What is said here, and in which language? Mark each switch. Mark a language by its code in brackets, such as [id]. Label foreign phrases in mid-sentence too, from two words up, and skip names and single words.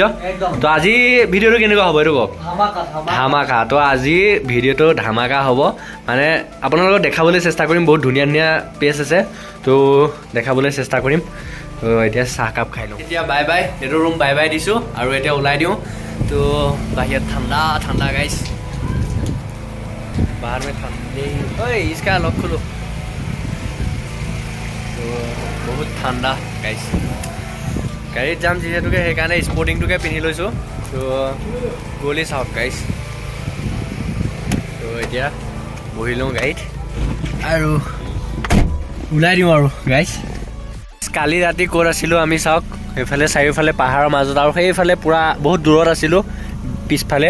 [as] তো আজি ভিডিঅ'টো কেনেকুৱা হ'ব এইটো কওক? ধামাকা। তো আজি ভিডিঅ'টো ধামাকা হ'ব, মানে আপোনালোকক দেখাবলৈ চেষ্টা কৰিম। বহুত ধুনীয়া ধুনীয়া প্লেচ আছে, তো দেখাবলৈ চেষ্টা কৰিম। তো এতিয়া চাহকাপ খাই লওঁ। এতিয়া বাই বাই, এইটো ৰুম বাই বাই দিছোঁ। আৰু এতিয়া ওলাই দিওঁ। তো বাহিৰত ঠাণ্ডা ঠাণ্ডা গাইছ, [hi] बाहर में ठंडे ओए इसका लॉक खोलो। तो बहुत [as] ঠাণ্ডা গাইছ। গাড়ীত যাম যিহেতুকে সেইকাৰণে স্পৰ্টিংটোকে পিন্ধি লৈছোঁ। তো গলি চাওক গাইছ। তো এতিয়া বহি লওঁ গাড়ীত আৰু ওলাই দিওঁ আৰু গাইছ। কালি ৰাতি ক'ত আছিলোঁ আমি চাওক, সেইফালে চাৰিওফালে পাহাৰৰ মাজত, আৰু সেইফালে পূৰা বহুত দূৰত আছিলোঁ পিছফালে।